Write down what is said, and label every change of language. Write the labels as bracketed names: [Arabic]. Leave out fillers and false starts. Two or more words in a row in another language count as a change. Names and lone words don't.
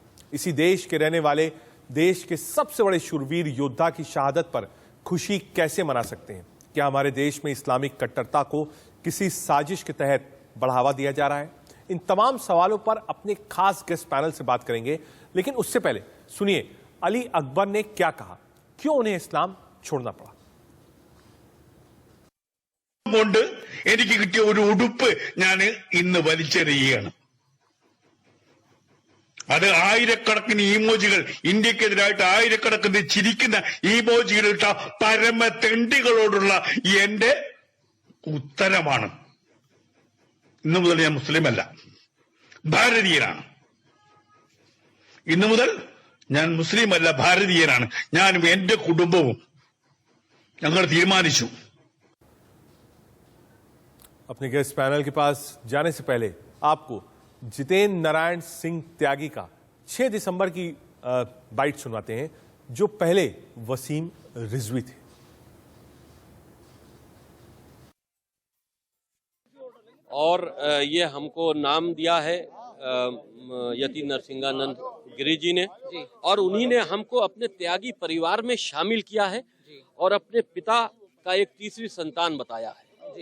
[Hindi] इसी देश के रहने वाले देश के सबसे बड़े शूरवीर योद्धा की शहादत पर खुशी कैसे मना सकते हैं? क्या हमारे देश में इस्लामिक कट्टरता को किसी साजिश के तहत बढ़ावा दिया जा रहा है? इन तमाम सवालों पर अपने खास गेस्ट पैनल से बात करेंगे, लेकिन उससे पहले सुनिए अली अकबर ने क्या कहा, क्यों उन्हें इस्लाम छोड़ना पड़ा। [Malayalam] എനിക്ക് കിട്ടിയ ഒരു ഉടുപ്പ് ഞാൻ ഇന്ന് വലിച്ചെറിയുകയാണ്. അത് ആയിരക്കണക്കിന് ഇമോജികൾ, ഇന്ത്യക്കെതിരായിട്ട് ആയിരക്കണക്കിന് ചിരിക്കുന്ന ഇമോജികൾ ഇട്ട പരമ തെണ്ടികളോടുള്ള എന്റെ ഉത്തരമാണ്. ഇന്നു മുതൽ ഞാൻ മുസ്ലിമല്ല, ഭാരതീയനാണ്. ഇന്നു മുതൽ ഞാൻ മുസ്ലിം അല്ല, ഭാരതീയനാണ്. ഞാനും എന്റെ കുടുംബവും ഞങ്ങൾ തീരുമാനിച്ചു. [Hindi] अपने गेस्ट पैनल के पास जाने से पहले आपको जितेंद्र नारायण सिंह त्यागी का 6 दिसंबर की बाइट सुनाते हैं, जो पहले वसीम रिजवी थे। और ये हमको नाम दिया है यति नरसिंहानंद गिरी जी ने, और उन्हीं ने हमको अपने त्यागी परिवार में शामिल किया है और अपने पिता का एक तीसरी संतान बताया है।